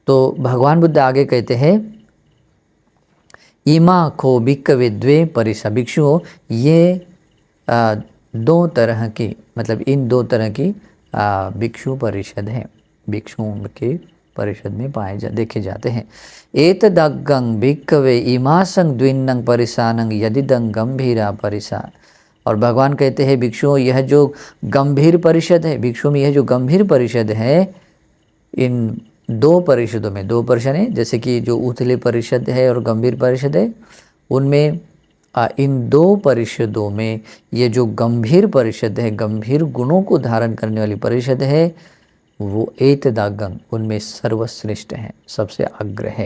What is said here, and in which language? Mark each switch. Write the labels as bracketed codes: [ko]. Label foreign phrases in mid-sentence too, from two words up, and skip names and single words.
[hi] तो भगवान बुद्ध आगे कहते हैं, [pi] इमा को भिक्खवे द्वे परिसा, [hi] भिक्षुओं ये दो तरह की, मतलब इन दो तरह की भिक्षु परिषद है, भिक्षुओं के परिषद में देखे जाते हैं। [pi] एतदग्गं भिक्खवे इमासं द्विन्नं परिसानं यदिदं गंभीरा परिसा। [hi] और भगवान कहते हैं, भिक्षुओं यह जो गंभीर परिषद है, भिक्षुओं में यह जो गंभीर परिषद है, इन दो परिषदों में, दो परिषद है जैसे कि जो उथले परिषद है और गंभीर परिषद है, उनमें इन दो परिषदों में ये जो गंभीर परिषद है, गंभीर गुणों को धारण करने वाली परिषद है, वो एतदागं उनमें सर्वश्रेष्ठ है, सबसे अग्र है।